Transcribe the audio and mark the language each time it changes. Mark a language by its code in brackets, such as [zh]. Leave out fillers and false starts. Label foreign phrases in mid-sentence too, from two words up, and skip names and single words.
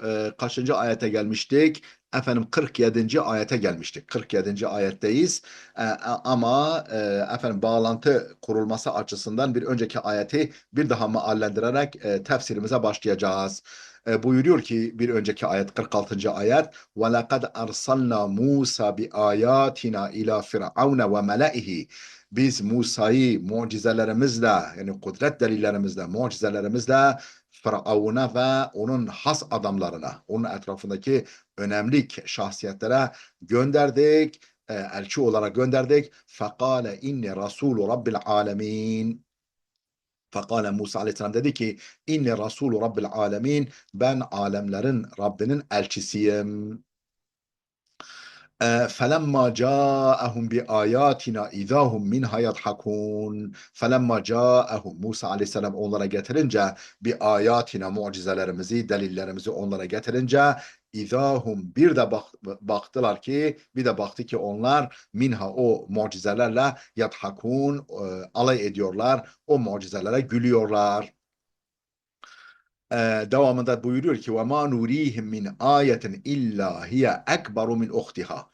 [tr] Kaçıncı ayete gelmiştik? 47. ayete gelmiştik. 47. ayetteyiz. Ama bağlantı kurulması açısından bir önceki ayeti bir daha meallendirerek tefsirimize başlayacağız. Buyuruyor ki bir önceki ayet 46. ayet [ar] وَلَقَدْ أَرْسَلْنَا مُوسَى بِآيَاتِنَا إِلَى فِرْعَوْنَ وَمَلَئِهِ [tr] Biz Musa'yı mucizelerimizle yani kudret delillerimizle, mucizelerimizle Firavun'a ve onun has adamlarına, onun etrafındaki önemli şahsiyetlere gönderdik, elçi olarak gönderdik. [ar] فقال إني رسول رب العالمين. [tr] Fekale Musa aleyhisselam dedi ki [ar] إني رسول رب العالمين, [tr] ben alemlerin Rabbinin elçisiyim. [ar] فَلَمَّا جَاءَهُمْ بِآيَاتِنَا اِذَا هُمْ مِنْهَا يَضْحَكُونَ فَلَمَّا جَاءَهُمْ [tr] Musa aleyhisselam onlara getirince bir ayatina mucizelerimizi, delillerimizi onlara getirince İzahum baktılar ki bir de baktı ki onlar minha o mucizelerle yadhakun alay ediyorlar. O mucizelere gülüyorlar. Devamında buyuruyor ki [ar] وما نريهم من آية إلا هي أكبر من أختها.